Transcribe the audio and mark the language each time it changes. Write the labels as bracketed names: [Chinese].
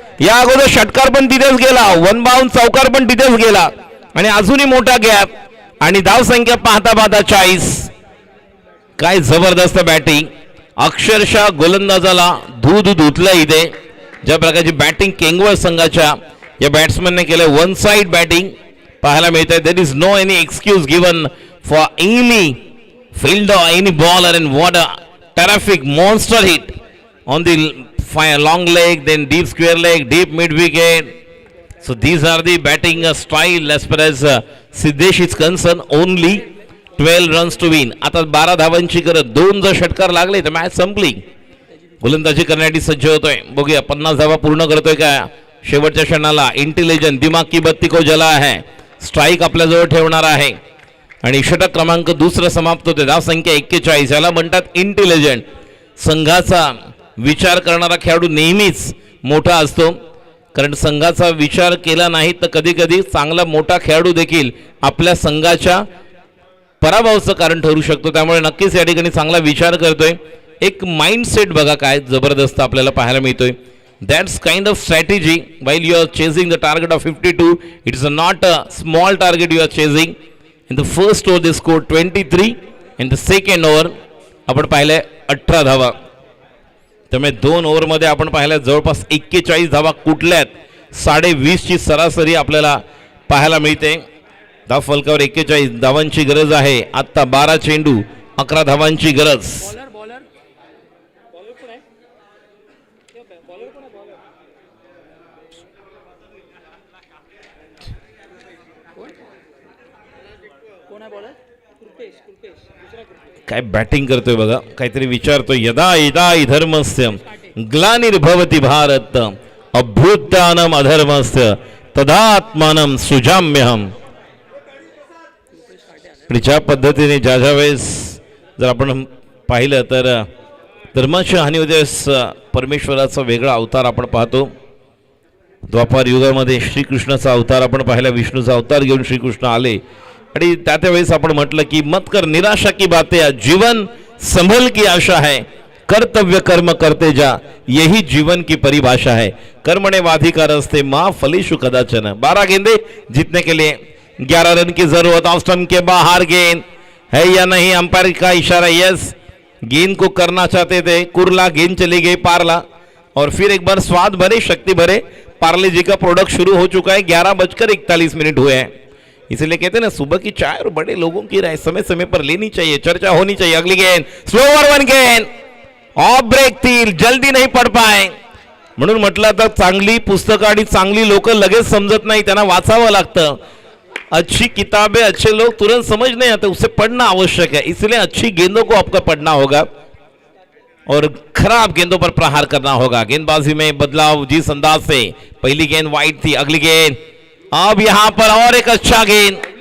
[Marathi] या अगोदर षटकार पण तिथेच गेला, 1 बाउंड चौकार पण तिथेच गेला आणि अजूनही मोठा गॅप आणि धावसंख्या पाहता पाहता 40. काय जबरदस्त बॅटिंग. अक्षरशः गोलंदाजाला दूध धुतलं इथे. ज्या प्रकारची बॅटिंग केंगवळ संघाच्या या बॅट्समनने केलं. 1 साइड बॅटिंग पाहायला मिळते. [English] There is no any excuse given for any fielder, any bowler, and what a terrific monster hit on the long leg, then deep square leg, deep mid wicket. So these are the batting style as far as Siddesh is concerned. Only 12 runs to win. [Marathi] आता 12 धावांची गरज. 2 जर षटकार लागले तर match संपली. गोलंदाजी करण्यासाठी सज्ज होतोय. बघूया 50 धावा पूर्ण करतोय का शेवटच्या क्षणाला. [Hindi] इंटेलिजंट, दिमाग की बत्ती को जला है. [Marathi] स्ट्राईक आपल्याजवळ ठेवणार आहे आणि षटक क्रमांक 2 समाप्त होते. धावसंख्या 41. याला म्हणतात इंटेलिजंट. संघाचा विचार करणारा खेळाडू नेहमीच मोठा असतो, कारण संघाचा विचार केला नाही तर कधी कधी चांगला मोठा खेळाडू देखील आपल्या संघाच्या पराभवाचं कारण ठरू शकतो. त्यामुळे नक्कीच या ठिकाणी चांगला विचार करतोय. एक माइंडसेट बघा काय जबरदस्त आपल्याला पाहायला मिळतोय. [English] That's kind of strategy while you are chasing the target of 52. It is not a small target you are chasing. In the first over they scored 23. In the second over [Marathi] आपण पाहिले 18 धावा. त्यामुळे 2 ओव्हरमध्ये आपण पाहिल्या जवळपास 41 धावा कुठल्यात. 20.5 ची सरासरी आपल्याला पाहायला मिळते. धाव फलकावर 41 धावांची गरज आहे. आता 12 चेंडू 11 धावांची गरज. काय बॅटिंग करतोय बघा. काहीतरी विचारतोय. [Sanskrit] यदा यदा धर्मस्य ग्लानिर्भवति भारत अभ्युत्थानम अधर्मस्य तदात्मानं सृजाम्यहम. [Marathi] ज्या पद्धतीने ज्या वेळेस जर आपण पाहिलं तर धर्माची हानी होते. परमेश्वराचा वेगळा अवतार आपण पाहतो. द्वापार युगामध्ये श्रीकृष्णाचा अवतार आपण पाहिला. विष्णूचा अवतार घेऊन श्रीकृष्ण आले आणि त्यावेळेस आपण म्हटलं की [Hindi] मत कर निराशा की बातें, जीवन संभल की आशा है. कर्तव्य कर्म करते जा, यही जीवन की परिभाषा है। [Sanskrit] कर्मण्येवाधिकारस्ते मां फलेषु कदाचन। [Hindi] 12 गेंदे जीतने के लिए 11 रन की जरूरत। ऑफ स्टंप के बाहर गेंद है या नहीं, अंपायर का इशारा यस, गेंद को करना चाहते थे, कुरला, गेंद चली गई पारला। और फिर एक बार स्वाद भरे शक्ति भरे पार्ले जी का प्रोडक्ट शुरू हो चुका है। 11:41 हुए हैं, इसलिए कहते हैं ना सुबह की चाय और बड़े लोगों की राय समय समय पर लेनी चाहिए, चर्चा होनी चाहिए। अगली गेंद स्लोवर वन गेंद, ऑफ ब्रेक थी, जल्दी नहीं पड पाए, [Marathi] म्हणून म्हटलं तर चांगली पुस्तकं आणि चांगली लोक लगेच समजत नाही, त्यांना वाचावं लागतं। [Hindi] अच्छी किताबें अच्छे लोग तुरंत समझ नहीं आते, उसे पढ़ना आवश्यक है, इसलिए अच्छी गेंदों को आपका पढ़ना होगा और खराब गेंदों पर प्रहार करना होगा। गेंदबाजी में बदलाव जिस अंदाज से, पहली गेंद वाइड थी, अगली गेंद अब यहां पर और एक अच्छा गेंद।